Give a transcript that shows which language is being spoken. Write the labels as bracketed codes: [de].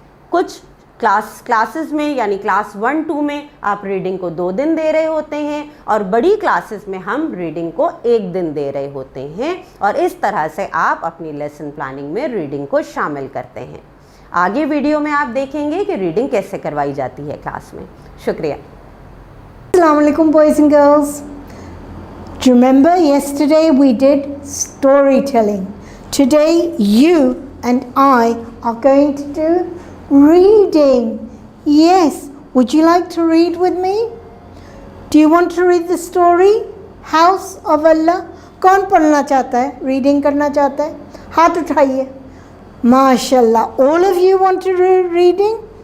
[hi] कुछ क्लासेस में यानी क्लास 1-2 में आप रीडिंग को 2 दिन दे रहे होते हैं और बड़ी क्लासेस में हम रीडिंग को 1 दिन दे रहे होते हैं और इस तरह से आप अपनी लेसन प्लानिंग में रीडिंग को शामिल करते हैं। आगे वीडियो में आप देखेंगे कि रीडिंग कैसे करवाई जाती है क्लास में। शुक्रिया। [en] Assalamu alaikum boys and girls. Do you remember yesterday we did storytelling? Today you and I are going to do reading. Yes, would you like to read with me? Do you want to read the story House of Allah? [hi] कौन पढ़ना चाहता है, reading करना चाहता है? हाथ उठाइए। [en] माशाल्लाह, all of you want to read reading?